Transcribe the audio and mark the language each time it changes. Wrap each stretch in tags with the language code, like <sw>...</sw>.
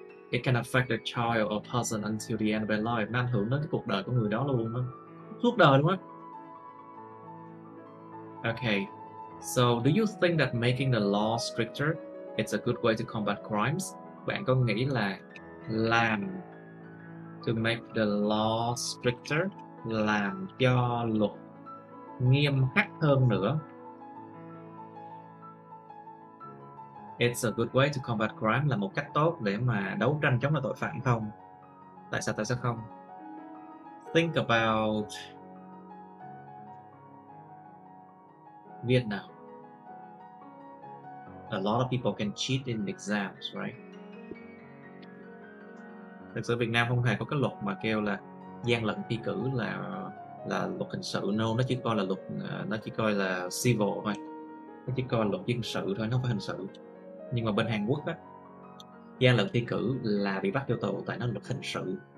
<en>It can affect a child or person until the end of their life.</en> <vi>Nó ảnh hưởng đến cái cuộc đời của người đó luôn đó. Suốt đời luôn á.</vi> <en>Okay. So, do you think that making the law stricter it's a good way to combat crimes?</en> <vi>Bạn có nghĩ là làm</vi> <en>to make the law stricter,</en> <vi>làm cho luật nghiêm khắc hơn nữa,</vi> <en>it's a good way to combat crime,</en> <vi>là một cách tốt để mà đấu tranh chống lại tội phạm không? Tại sao không?</vi> <en>Think about Vietnam. A lot of people can cheat in exams, right?</en> <vi>Thực sự Việt Nam không hề có cái luật mà kêu là gian lận thi cử là luật hình sự. No, nó chỉ coi là civil thôi. Nó chỉ coi là luật dân sự thôi, nó không phải hình sự. Nhưng mà bên Hàn Quốc á, gian lận thi cử là bị bắt vô tù tại nó luật hình sự.</vi>